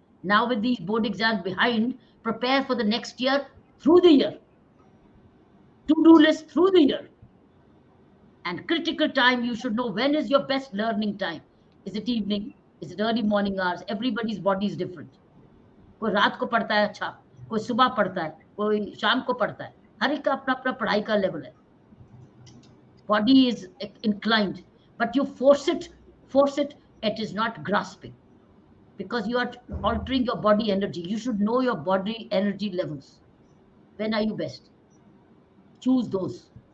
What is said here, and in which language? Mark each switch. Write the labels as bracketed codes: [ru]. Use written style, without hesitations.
[en] Now with these board exams behind, prepare for the next year through the year. To-do list through the year. And critical time, you should know when is your best learning time. Is it evening? Is it early morning hours? Everybody's body is different. [hi] कोई रात को पढ़ता है अच्छा, कोई सुबह पढ़ता है, कोई शाम को पढ़ता है. हर एक का अपना अपना पढ़ाई का लेवल है. [en] Body is inclined, but you force it, it is not grasping. Because you are altering your body energy. You should know your body energy levels. When are you best? Choose those.